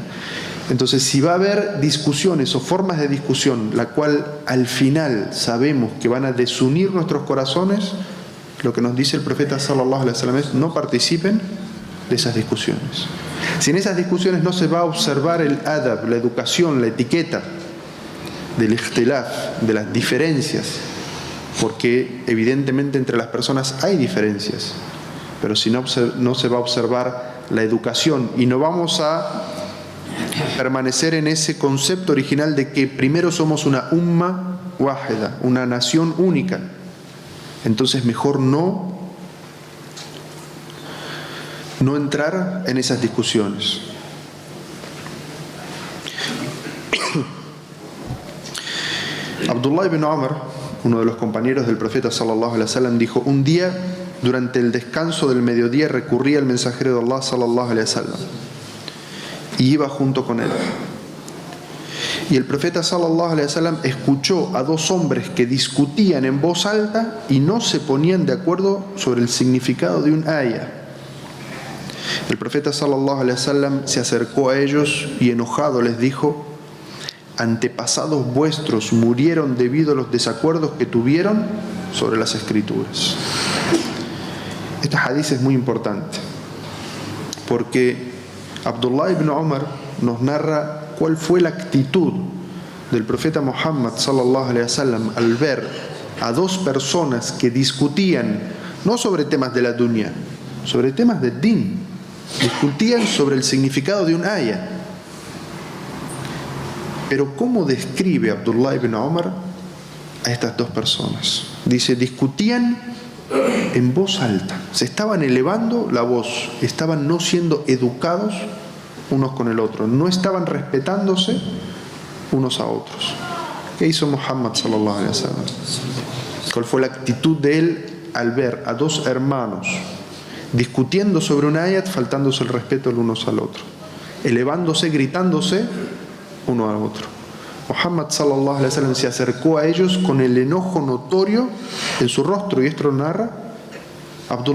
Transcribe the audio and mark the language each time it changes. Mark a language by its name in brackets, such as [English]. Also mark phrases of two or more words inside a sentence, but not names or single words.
[Spanish] Entonces, si va a haber discusiones o formas de discusión, la cual al final sabemos que van a desunir nuestros corazones, lo que nos dice el profeta [Arabic] صلى الله عليه وسلم [Spanish] es: no participen de esas discusiones. Si en esas discusiones no se va a observar el adab, la educación, la etiqueta del ikhtilaf, de las diferencias, porque evidentemente entre las personas hay diferencias, pero si no se va a observar la educación y no vamos a permanecer en ese concepto original de que primero somos una [Arabic] أمة واحدة, [Spanish] una nación única, entonces mejor no entrar en esas discusiones. Abdullah ibn Umar, uno de los compañeros del profeta [Arabic] صلى الله عليه وسلم, [Spanish] dijo: un día durante el descanso del mediodía recurrí al mensajero de Allah [Arabic] صلى الله عليه وسلم [Spanish] y iba junto con él. Y el profeta [Arabic] صلى الله عليه وسلم [Spanish] escuchó a dos hombres que discutían en voz alta y no se ponían de acuerdo sobre el significado de un aya. El profeta [Arabic] صلى الله عليه وسلم [Spanish] se acercó a ellos y enojado les dijo: antepasados vuestros murieron debido a los desacuerdos que tuvieron sobre las escrituras. Este hadith es muy importante porque Abdullah ibn Umar nos narra cuál fue la actitud del profeta Muhammad [Arabic] صلى الله عليه وسلم [Spanish] al ver a dos personas que discutían no sobre temas de la dunya, sobre temas del din, discutían sobre el significado de un aya. Pero ¿cómo describe Abdullah ibn Umar a estas dos personas? Dice: discutían en voz alta, se estaban elevando la voz, estaban no siendo educados unos con el otro, no estaban respetándose unos a otros. ¿Qué hizo Muhammad [Arabic] صلى الله عليه وسلم? [Spanish] ¿Cuál fue la actitud de él al ver a dos hermanos discutiendo sobre un ayat, faltándose el respeto el uno al otro, elevándose, gritándose uno al otro? Muhammad [Arabic] صلى الله عليه وسلم [Spanish] se acercó a ellos con el enojo notorio en su rostro, y esto lo narra Abdullah ibn Umar.